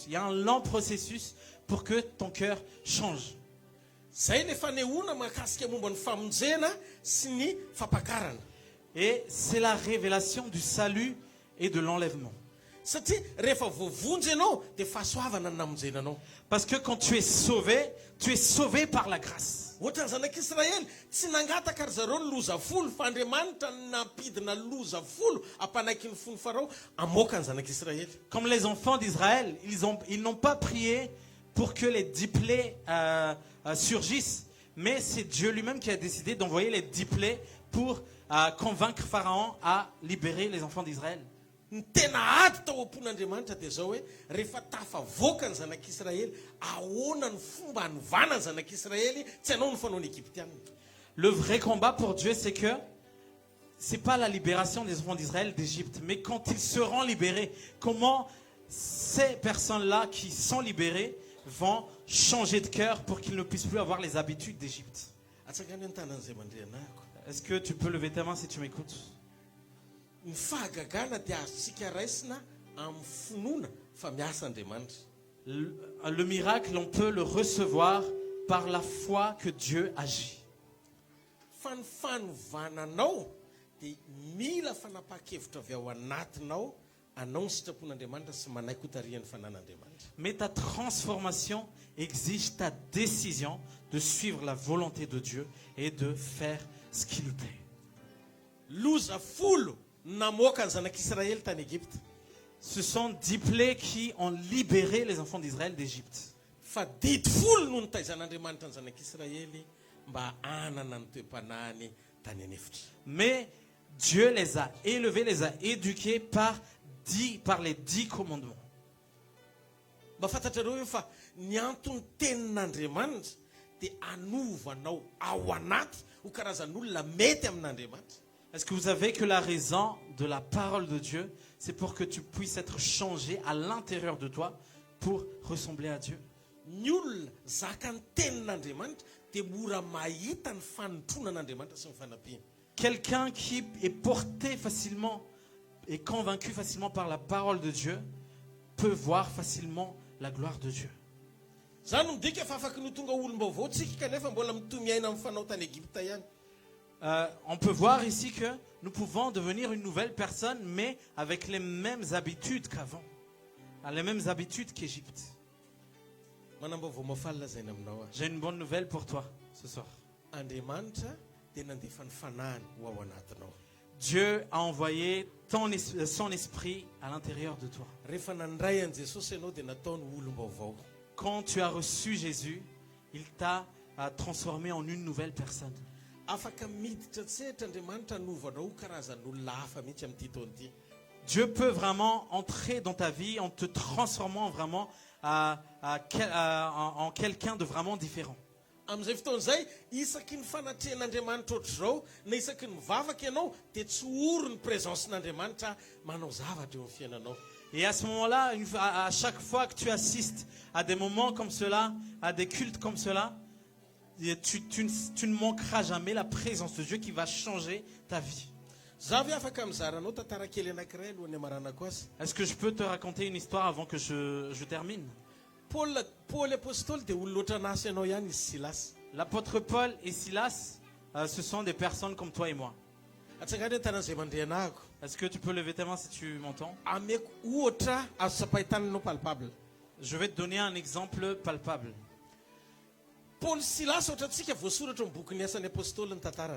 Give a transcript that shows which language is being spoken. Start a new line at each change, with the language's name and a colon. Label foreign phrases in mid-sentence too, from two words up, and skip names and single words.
French: Il y a un lent processus pour que ton cœur change.
Malagasy: Zay le fanehoana mahakasika momba ny famonjena sy ny fampakarana.
French: Et c'est la révélation du salut et de l'enlèvement.
Malagasy: Satria rehefa voavonjy ianao dia fahasoavana ny namonjenanao.
French: Parce que quand tu es sauvé par la grâce.
Malagasy: ohatrany zanak'Israely tsy nangataka ry zareo ny loza folo fa Andriamanitra nampidina loza folo ampanaiky ny fony Farao amoaka ny zanak'Israely.
French: Comme les enfants d'Israël, ils n'ont pas prié pour que les 10 plaies surgissent, mais c'est Dieu lui-même qui a décidé d'envoyer les 10 plaies pour convaincre Pharaon à libérer les enfants d'Israël.
Malagasy: Ny tena ady tao am-pon'Andriamanitra dia zao hoe rehefa tafavoaka ny zanak'Israely ahoana ny fomba hanovana ny zanak'Israely tsy hanao ny fanaony Egyptianina.
French: Le vrai combat pour Dieu, c'est que c'est pas la libération des enfants d'Israël d'Égypte, mais quand ils seront libérés, comment ces personnes-là qui sont libérées vont changer de cœur pour qu'ils ne puissent plus avoir les habitudes d'Égypte.
Malagasy: Atsakany ny tanan'izay mandray anahako.
French: Est-ce que tu peux lever ta main si tu m'écoutes?
Malagasy: Ny fahagagana dia azontsika raisina amin'ny finoana fa miasa Andriamanitra.
French: Le miracle, on peut le recevoir par la foi que Dieu agit.
Malagasy: Fa ny fanovananao dia mila fanapa-kevitra avy ao anatinao anao ny sitrapon'Andriamanitra sy manaiky ho tarihan'ny fanan'Andriamanitra.
French: Mais ta transformation exige ta décision de suivre la volonté de Dieu et de faire ce qui lui plaît.
Malagasy: Loza folo namoaka ny zanak'Israely tany Egypte.
French: Ce sont 10 plaies qui ont libéré les enfants d'Israël d'Égypte.
Malagasy: Fa didy folo no nitaizan'Andriamanitra ny zanak'Israely mba hanana ny toe-panahiny tany anefitra.
French: Mais Dieu les a élevés, les a éduqués par les 10 commandements.
Malagasy: Mba fantatrareo hoe fa ny antony tenin'Andriamanitra dia anovanao ao anaty ho karazan'olona mety amin'Andriamanitra.
French: Est-ce que vous savez que la raison de la parole de Dieu, c'est pour que tu puisses être changé à l'intérieur de toi pour ressembler à Dieu?
Malagasy: Ny olona zaka ny tenin'Andriamanitra dia mora mahita ny fanotronan'Andriamanitra sy ny fanampiana.
French: Quelqu'un qui est porté facilement et convaincu facilement par la parole de Dieu peut voir facilement la gloire de Dieu.
Malagasy: Zany midika fa afaky no tonga olom-baovao tsika kanefa mbola mitomiaina amin'ny fanao tany Egypte ihany.
French: On peut voir ici que nous pouvons devenir une nouvelle personne, mais avec les mêmes habitudes qu'avant, les mêmes habitudes qu'Égypte.
Malagasy: Manam-baovao mafalina zay ny aminao a.
French: J'ai une bonne nouvelle pour toi ce soir.
Malagasy: Andriamanitra dia nandefa ny fanahiny ho ao anatinao.
French: Dieu a envoyé son esprit à l'intérieur de toi.
Malagasy: Rehefa nandray an Jesosy ianao dia nataony olom-baovao.
French: Quand tu as reçu Jésus, il t'a transformé en une nouvelle personne.
Malagasy: Afaka miditra tsehatra Andriamanitra hanovanao ho karazan'olona hafa mihitsy amin'ity taona ity.
French: Dieu peut vraiment entrer dans ta vie en te transformant vraiment en quelqu'un de vraiment différent.
Malagasy: Amin'izay fotoana izay isaky ny fanatrehan'Andriamanitra ohatr'izao na isaky ny mivavaka ianao dia tsy oro ny présencen'Andriamanitra manao zavatra eo amin'ny fiainanao.
French: Et à ce moment-là, à chaque fois que tu assistes à des moments comme cela, à des cultes comme cela, tu ne manqueras jamais la présence de Dieu qui va changer ta vie.
Malagasy: Zavy afaka mizaranao tantara kely anankiray alohan'ny amaranako azy.
French: Est-ce que je peux te raconter une histoire avant que je termine?
Malagasy: Paul apôstôly dia olona ohatran'ny asa ianao ihany izy Silas.
French: L'apôtre Paul et Silas, ce sont des personnes comme toi et moi.
Malagasy: Atsangany hoe tanan'izay mandray anahako.
French: Est-ce que tu peux lever ta main si tu m'entends?
Malagasy: Ameko ohatra azo sapahitananao palpable.
French: Je vais te donner un exemple palpable.
Malagasy: Paul Silas ohatrantsika voasoratra amin'ny bokin'ny asan'ny apôstôly ny tantarany.